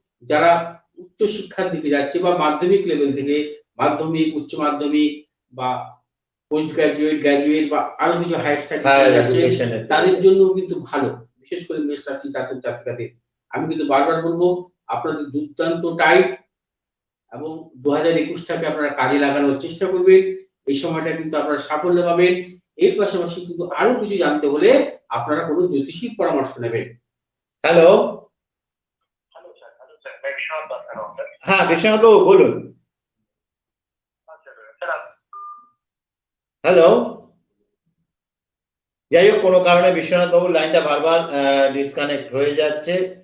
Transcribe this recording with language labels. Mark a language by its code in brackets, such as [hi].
[bn] যারা উচ্চ শিক্ষার দিকে যাচ্ছে বা মাধ্যমিক লেভেল থেকে মাধ্যমিক, উচ্চ মাধ্যমিক বা পোস্ট গ্রাজুয়েট, গ্রাজুয়েট বা আরো কিছু হায়ার স্টাডিজ যাচ্ছে, তাদের জন্য কিন্তু ভালো, বিশেষ করে মেষ রাশি জাতক জাতিকাদের। আমি কিন্তু বারবার বলবো আপনাদের দুর্দান্ত টাইম এবং 2021টাকে আপনারা কাজে লাগানোর চেষ্টা করবেন। এই সময়টা কিন্তু আপনারা সাফল্য পাবেন। এর পাশাপাশি কিন্তু আরো কিছু জানতে হলে আপনারা কোনো জ্যোতিষীর পরামর্শ নেবেন। হ্যালো [hi] हेलो सर मैं विश्वनाथ बात कर रहा हूँ सर। [bn] হ্যাঁ বিশ্বনাথ বাবু বলুন। [hi] हाँ सर आप [bn] হ্যালো, যাই হোক কোনো কারণে বিশ্বনাথ বাবুর লাইনটা বারবার ডিসকানেক্ট হয়ে যাচ্ছে।